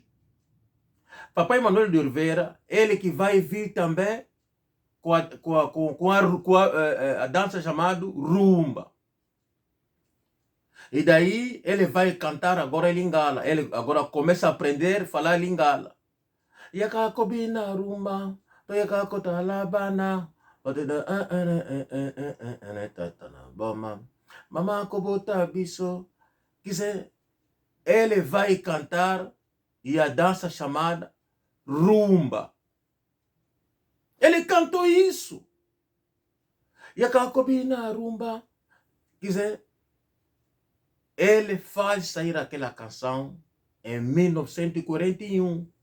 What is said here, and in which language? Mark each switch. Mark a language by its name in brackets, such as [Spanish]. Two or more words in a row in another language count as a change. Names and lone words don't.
[Portuguese] Papai Manuel de Oliveira, ele que vai vir também com a dança chamada rumba. E daí ele vai cantar agora em Lingala. Ele agora começa a aprender a falar Lingala. [Lingala] Yakakobina rumba, toyakakota labana, mama kobota biso. [Portuguese] Quer dizer, ele vai cantar e a dança chamada rumba. Ele cantou isso. [Lingala] Yakakobina rumba. [Portuguese] Quer dizer, ele faz sair aquela canção em 1941.